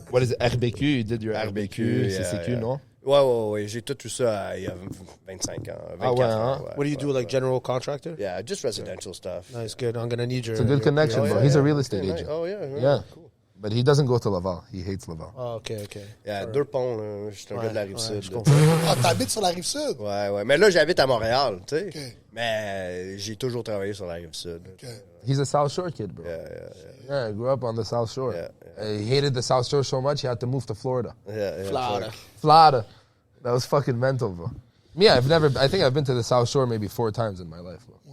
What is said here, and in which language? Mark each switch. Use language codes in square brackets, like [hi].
[en] What is it? RBQ? You did your RBQ, CCQ, no? [fr] Ouais. J'ai tout ça il y a 25 ans, 24 ans. Ouais, [en] What do you do, like general contractor? Yeah, just residential stuff. Nice, good. I'm gonna need your. It's a good connection, bro. He's a real estate agent. Oh, yeah. Yeah. Cool. But he doesn't go to Laval. He hates Laval. Oh, okay. [fr] Yeah, deux ponts, là. Je suis un gars de la Rive-Sud. Ah, t'habites sur la Rive-Sud? Ouais. Mais là, j'habite à Montréal, tu sais. [en] Okay. [fr] Mais j'ai toujours travaillé sur la Rive-Sud. [en] Okay. He's a South Shore kid, bro. Yeah, he grew up on the South Shore. He hated the South Shore so much, he had to move to Florida. Yeah. Florida. That was fucking mental, bro. Yeah, I think I've been to the South Shore maybe 4 times in my life, bro.